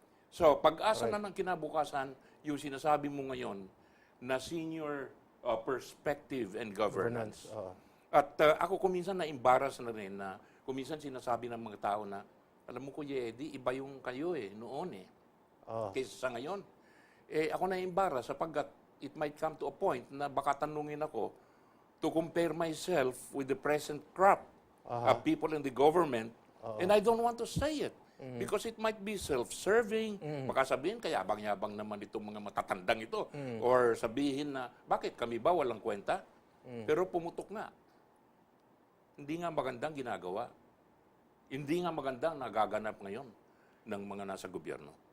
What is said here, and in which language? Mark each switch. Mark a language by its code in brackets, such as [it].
[tl] So, pag-asa na ng kinabukasan, yung sinasabi mo ngayon, na [en] senior perspective and governance. [tl] At ako kuminsan na-embarrass na rin na kuminsan sinasabi ng mga tao na, alam mo Kuya Eddie, iba yung kayo noon kaysa sa ngayon. Ako na-embarrass sapagkat [en] it might come to a point [tl] na baka tanungin ako [en] to compare myself with the present crop of people in the government and I don't want to say it because it might be self-serving. [tl] Baka sabihin, kaya yabang-yabang naman itong mga matatandang ito. Or sabihin na, bakit kami ba walang kwenta? Pero pumutok nga. Hindi nga magandang ginagawa. Hindi nga magandang nagaganap ngayon ng mga nasa gobyerno.